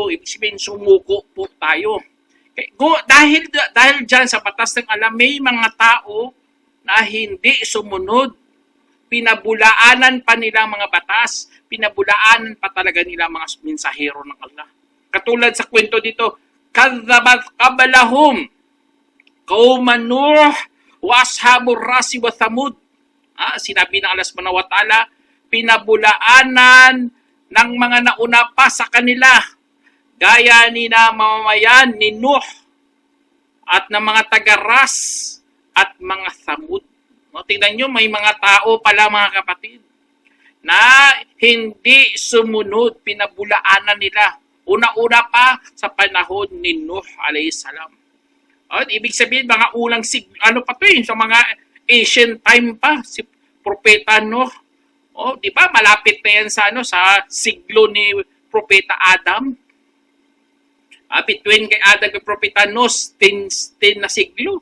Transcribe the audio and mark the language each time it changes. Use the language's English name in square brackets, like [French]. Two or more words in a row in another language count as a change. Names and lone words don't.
[Filipino] Ibig sabihin, sumuko po tayo. Dahil dyan sa batas ng Allah, may mga tao na hindi sumunod. Pinabulaanan pa nila mga batas. Pinabulaanan pa talaga nila mga mensahero ng Allah. Katulad sa kwento dito, [Arabic] كذبت قبلهم قوم نوح وأصحاب الرس وثمود. [Filipino] Sinabi ng Allah [Arabic] سبحانه وتعالى, [Filipino] pinabulaanan ng mga nauna pa sa kanila, gaya ni na mamamayan ni Nuh at ng mga taga-Ras at mga Thamud. Tingnan nyo, may mga tao pala mga kapatid na hindi sumunod, pinabulaanan nila. Una-una pa sa panahon ni Nuh [Arabic] عليه السلام. [Filipino] Ibig sabihin, mga unang sa mga [English] ancient time [Filipino] pa, si Propeta Nuh. Di ba, malapit na yan sa siglo ni Propeta Adam. Between kay Adam at Propeta Nuh, 10 na siglo.